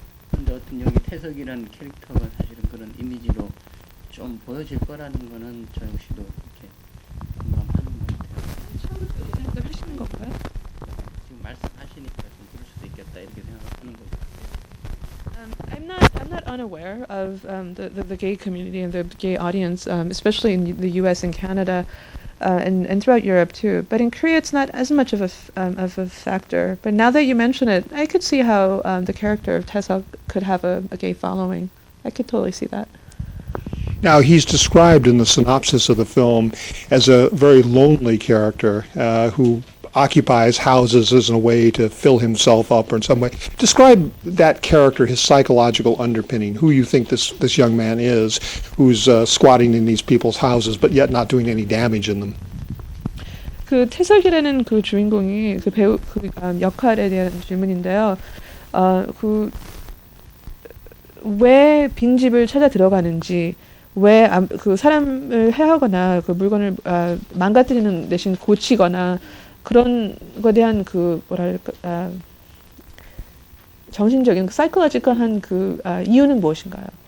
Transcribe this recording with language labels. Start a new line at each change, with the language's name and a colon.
Korean: 근데 어떤 여기 태석이라는 캐릭터가 사실은 그런 이미지로 좀 보여질 거라는 거는 저 역시도 이렇게 공감하는 것 같아요. 처음부터 이 생각을 하시는 건가요? 지금 말씀하시니까 좀 그럴 수도 있겠다 이렇게 생각하는 거죠.
English: I'm not unaware of the gay community and the gay audience, especially in the U.S. and Canada. And throughout Europe too, but in Korea it's not as much of a factor. But now that you mention it, I could see how the character of Taesuk could have a gay following. I could totally see that. Now, he's described in the synopsis of the film as a very lonely character who occupies houses as a way to fill himself up or in some way. Describe that character, his psychological underpinning, who you think this young man is, who's squatting in these people's houses but yet not doing any damage in them.
Korean: 그 태석이라는 그 주인공이 그 배우 그 역할에 대한 질문인데요. 그 왜 빈집을 찾아 들어가는지, 왜 그 사람을 해하거나 그 물건을 망가뜨리는 대신 고치거나 그런 거에 대한 그 뭐랄까 정신적인 사이콜로지컬한 그 이유는 무엇인가요?